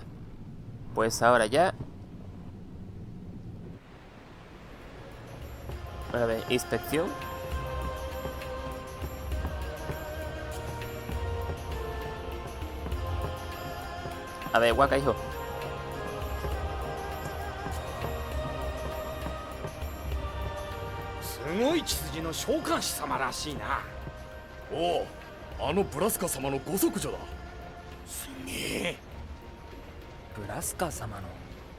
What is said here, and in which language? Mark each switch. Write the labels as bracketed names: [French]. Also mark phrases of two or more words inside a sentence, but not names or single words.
[Spanish] Pues ahora ya. A ver, inspección. A ver, Waka, hijo. [Japanese] Oh, あのブラスカ様のご息女だ。すげえ。ブラスカ様の娘？